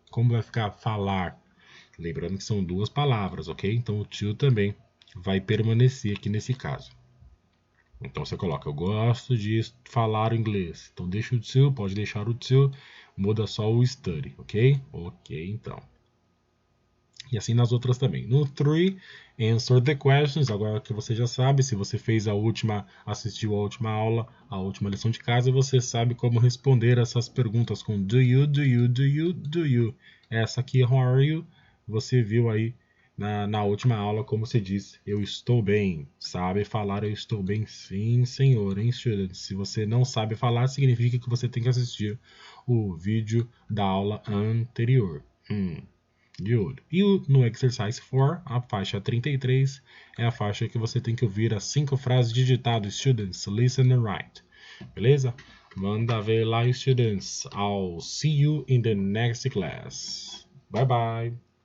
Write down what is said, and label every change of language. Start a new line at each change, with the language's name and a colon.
Portuguese: Como vai ficar falar? Lembrando que são 2 palavras, ok? Então o to também vai permanecer aqui nesse caso. Então você coloca, eu gosto de falar inglês. Então deixa o to, pode deixar o to, muda só o study, ok? Ok, então. E assim nas outras também.
English: No 3, answer the questions.
Portuguese: Agora que você já sabe, se você fez assistiu a última aula, a última lição de casa, você sabe como responder essas perguntas com do you, do you, do you, do you. Essa aqui,
English: how are you?
Portuguese: Você viu aí na última aula, como se diz, eu estou bem. Sabe falar eu estou bem? Sim, senhor, hein, students? Se você não sabe falar, significa que você tem que assistir o vídeo da aula anterior. Good. E no exercise 4, a faixa 33, é a faixa que você tem que ouvir as 5 frases digitadas, students.
English: Listen and write. Beleza?
Portuguese: Manda ver lá,
English: students. I'll see you in the next class. Bye bye.